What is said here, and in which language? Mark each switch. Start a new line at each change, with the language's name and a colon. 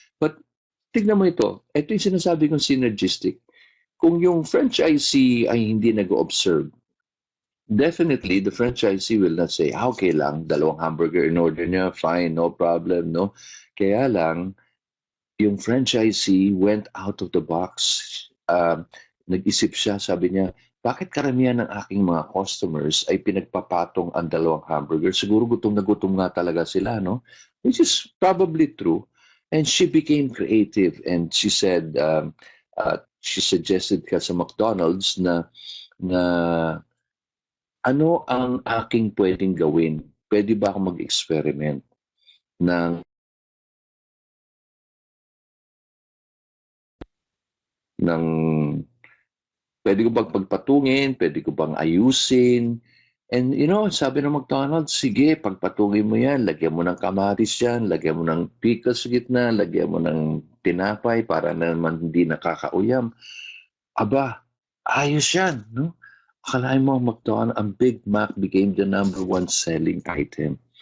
Filipino: But tignan mo ito yung sinasabi kong synergistic. Kung yung franchisee ay hindi nag-observe,
English: definitely the franchisee will not say,
Filipino: okay lang, dalawang hamburger in order niya,
English: fine, no problem, no?
Filipino: Kaya lang, yung
English: franchisee went out of the box.
Filipino: Nag-isip siya, sabi niya, bakit karamihan ng aking mga customers ay pinagpapatong ang dalawang hamburger? Siguro gutom na gutom nga talaga sila, no?
English: Which is probably true. And she became creative and she said, she suggested
Filipino: ka sa McDonald's na ano ang aking pwedeng gawin? Pwede ba ako mag-experiment ng ng pwede ko bang pagpatungin, pwede ko bang ayusin. And sabi ng McDonald's, sige, pagpatungin mo yan, lagyan mo ng kamatis yan, lagyan mo ng pickles sa gitna, lagyan mo ng tinapay para naman hindi nakakauyam. Aba, ayos yan, no? Akalain mo,
English: McDonald's, ang Big Mac became the #1 selling item.